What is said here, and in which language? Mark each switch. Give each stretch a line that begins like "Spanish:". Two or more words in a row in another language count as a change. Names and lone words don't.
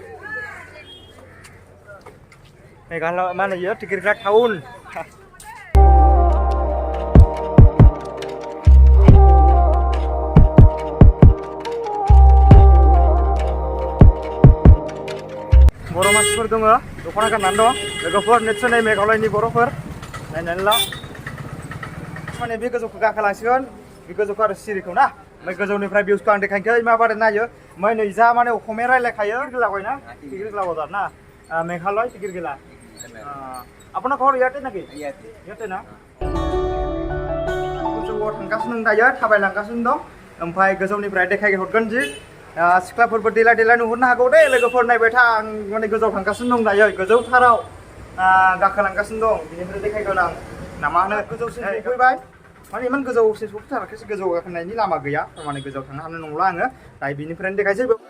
Bodo: Meghalaya mana ya टिकेट किला टाउन बर' मानसिफोर दङ दख'ना गाननानै दं लोगोफोर निस्सय नै मेघालयनि बर'फोर नायनानै ला माने बे गोजौखौ गाखोलांसिगोन बे गोजौखौ आरो सिरिखौ ना ओमफ्राय गोजौनिफ्राय भिउसखौ आं देखायनोसै माबादि नायो ओमफ्राय नै जा माने अखमिया रायलायखायो टिकेट ना टिकेट किला बाजार ना मेघालय टिकेट किला
Assamese: আপোনাৰ ঘৰ ইয়াতে নেকি ইয়াতে না
Bodo: गोजौआव थांगासिनो दं दायो थाबायलांगासिनो दं ओमफ्राय गोजौनिफ्राय देखायहरगोन जि सिख्लाफोरबो देलाय देलाय नुहुरनो हागौ दे लोगोफोर नायबाय था आं माने गोजौआव थांगासिनो दं दायो गोजौथाराव गाखोलांगासिनो दं बिनिफ्राय देखायगोन आं ना मा होनो गोजौसिम सफैबाय माने इमान गोजौसिम सफैथाराखैसो गोजौ गाखोनायनि लामा गैया माने गोजौआव थांनो हानाय नंला आङो दायो बिनिफ्रायनो देखायसै